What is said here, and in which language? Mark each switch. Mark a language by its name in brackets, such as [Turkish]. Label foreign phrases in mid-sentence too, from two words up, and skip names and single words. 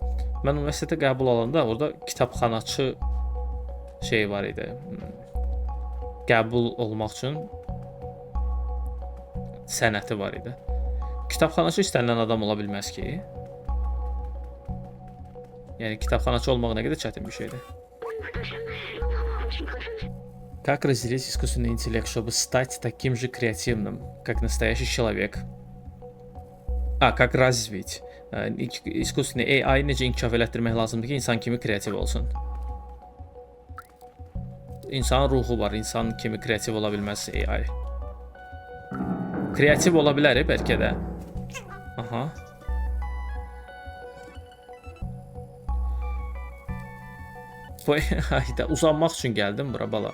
[Azerbaijani] Mən universitetə qəbul olanda orada kitabxanaçı şey var idi. Qəbul olmaq üçün sənəti var idi. Kitabxanaçı istənilən adam ola bilməz ki. Yəni kitabxanaçı olmaq nə qədər çətin bir şeydir. [Russian] Как разделить искусственный интеллект, чтобы стать таким же креативным, как настоящий человек? Как развить? İskусственный [Azerbaijani] AI necə inkişaf elətdirmək lazımdır ki, insan kimi kreativ olsun? İnsanın ruhu var, insan kimi kreativ ola bilməz AI. Kreativ ola bilər, bəlkə də. Aha. Bu ayda uzanmaq üçün gəldim bura bala.